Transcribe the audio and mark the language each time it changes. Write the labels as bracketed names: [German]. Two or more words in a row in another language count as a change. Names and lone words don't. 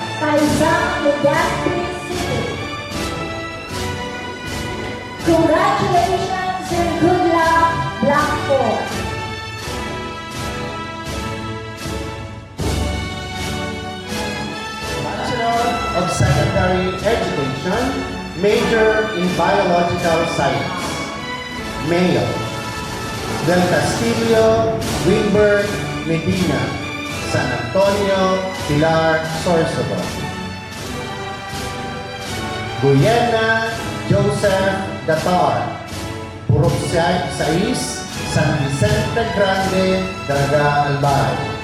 [English] Isaac Legazpi City. Congratulations and good luck, Block 4. Bachelor of Secondary Education, major in Biological Science. Male. Del Castillo, Wilbert Medina, San Antonio, Pilar, Sorsogon. Guyena, Joseph Datar, Purok 6, San Vicente Grande, Daraga, Albay.